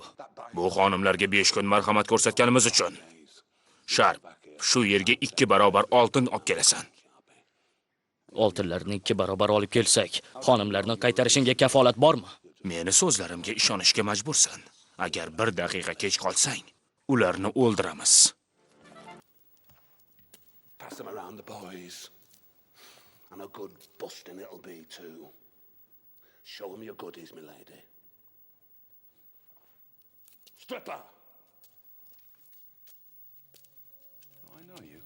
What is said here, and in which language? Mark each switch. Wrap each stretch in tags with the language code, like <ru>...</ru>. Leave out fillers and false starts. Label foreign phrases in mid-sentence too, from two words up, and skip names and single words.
<uz>Bu xonimlarga 5 kun marhamat ko'rsatganimiz uchun. Sharp, shu yerga 2 barobar oltin olib kelasan. Oltinlarni 2 barobar olib kelsak, xonimlarni qaytarishingga kafolat bormi? Meni so'zlarimga ishonishga majbursan. Agar 1 daqiqa kech qolsang, ularni o'ldiramiz.</uz> <en>Pass them around the boys. And a good busting it'll be too. Show them your goodies, my lady. Stripper! Oh, I know you.</en>